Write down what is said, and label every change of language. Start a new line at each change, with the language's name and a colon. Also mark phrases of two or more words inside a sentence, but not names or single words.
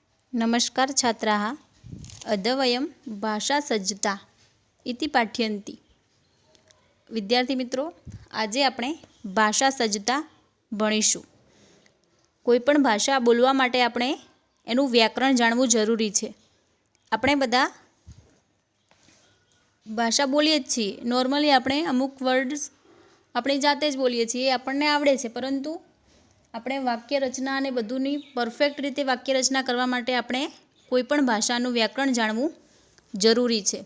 Sanskrit: नमस्कार छात्राः। अद्य वयं भाषासज्जता इति पाठ्यन्ति।
Hindi: विद्यार्थी मित्रों,
Gujarati: આજે આપણે ભાષા સજ્જતા ભણીશું। કોઈપણ ભાષા બોલવા માટે આપણે એનું વ્યાકરણ જાણવું જરૂરી છે। આપણે બધા ભાષા બોલીએ જ છીએ। નોર્મલી આપણે અમુક વર્ડ્સ આપણી જાતે જ બોલીએ છીએ, એ આપણને આવડે છે, પરંતુ આપણે વાક્ય રચના અને બધુંની પરફેક્ટ રીતે વાક્ય રચના કરવા માટે આપણે કોઈપણ ભાષાનું વ્યાકરણ જાણવું જરૂરી છે।